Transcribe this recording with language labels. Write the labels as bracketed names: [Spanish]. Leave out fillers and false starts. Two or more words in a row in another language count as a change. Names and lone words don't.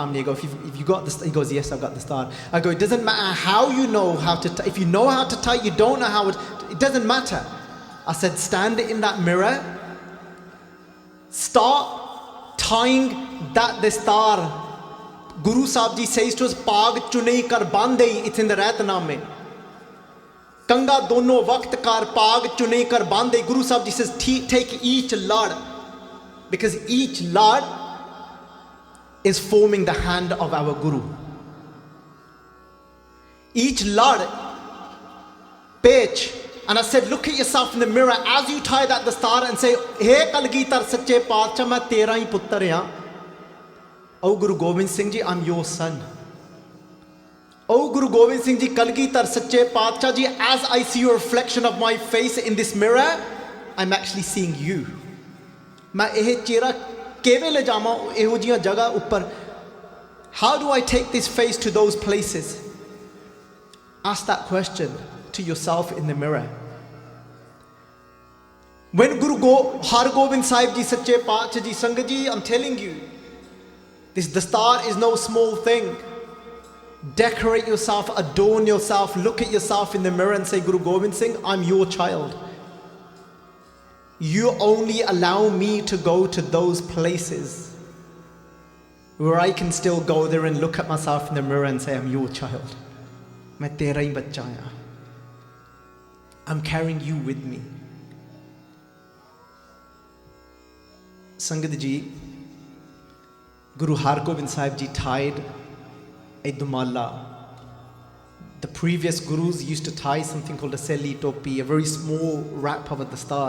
[English] I go, if you got this, he goes, yes, I've got Dastar. I go, it doesn't matter how you know how to, if you know how to tie, you don't know how it doesn't matter. I said, stand in that mirror, start tying that Dastar. Guru Sahib Ji says to us, [Punjabi] ਪੱਗ ਚੁਣਾਈ ਕਰ ਬੰਨ੍ਹਈ, [English] it's in the Ratname. [Punjabi] ਕੰਘਾ ਦੋਨੋ ਵਕਤ ਕਰ ਪੱਗ ਚੁਣਾਈ ਕਰ ਬੰਨ੍ਹਈ. [English] Guru Sahib Ji says, take each lad, because each lad is forming the hand of our Guru. Each lad, page. And I said, look at yourself in the mirror as you tie that Dastar and say, Hey Kalgitar Sache Paatshah, [Punjabi] ਮੈਂ ਤੇਰਾ ਹੀ ਪੁੱਤਰ ਹਾਂ. [English] Oh Guru Gobind Singh Ji, I'm your son. Oh Guru Gobind Singh Ji, Kalgitar Sache Paatshah Ji, as I see your reflection of my face in this mirror, I'm actually seeing you. [Punjabi] ਮੈਂ ਇਹ ਚਿਹਰਾ ਕਿਵੇਂ ਲੈ ਜਾਵਾਂ ਇਹੋ ਜਿਹੀਆਂ ਜਗ੍ਹਾ ਉੱਪਰ. [English] How do I take this face to those places? Ask that question to yourself in the mirror. When Guru Hargobind Sahib Ji, Sache Paatshah Ji, Sangat Ji, I'm telling you, this Dastar is no small thing. Decorate yourself, adorn yourself, look at yourself in the mirror and say, Guru Gobind Singh, I'm your child. You only allow me to go to those places where I can still go there and look at myself in the mirror and say, I'm your child. [Punjabi] ਮੈਂ ਤੇਰਾ ਹੀ ਬੱਚਾ ਹਾਂ. [English] I'm carrying you with me. Sangat Ji, Guru Hargobind Sahib Ji tied a dumala. The previous Gurus used to tie something called a seli topi, a very small wrap of a Dastar.